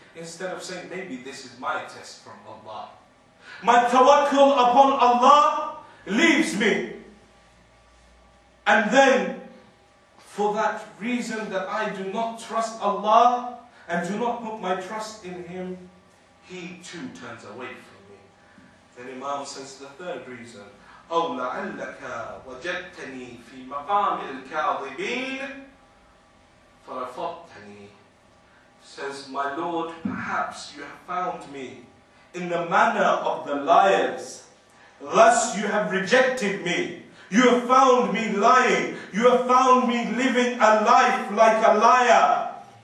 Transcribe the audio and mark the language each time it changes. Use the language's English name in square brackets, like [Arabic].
[English] Instead of saying, maybe this is my test from Allah. My tawakkul upon Allah leaves me. And then, for that reason that I do not trust Allah and do not put my trust in Him, He too turns away from me. Then Imam says the third reason, [Arabic] أَوْ لَعَلَّكَ وَجَدْتَنِي فِي مَقَامِ الْكَاظِبِينَ فَرَفَضْتَنِي. [English] Says, my Lord, perhaps you have found me in the manner of the liars. Thus you have rejected me. You have found me lying. You have found me living a life like a liar.